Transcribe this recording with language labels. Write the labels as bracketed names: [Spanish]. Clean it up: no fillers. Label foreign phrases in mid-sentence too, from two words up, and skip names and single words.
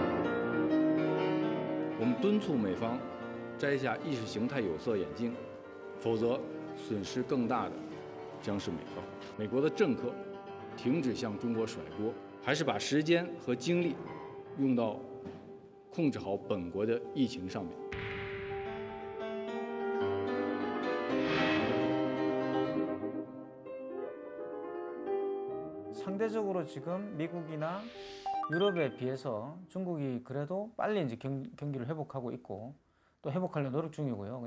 [Chinese] 我们敦促美方摘下意识形态有色眼镜， 否则损失更大的将是美国。美国的政客停止向中国甩锅，还是把时间和精力用到控制好本国的疫情上面。 [Korean] 상대적으로 지금 미국이나 유럽에 비해서 중국이 그래도 빨리 이제 경기를 회복하고 있고 또 회복하려 노력 중이고요.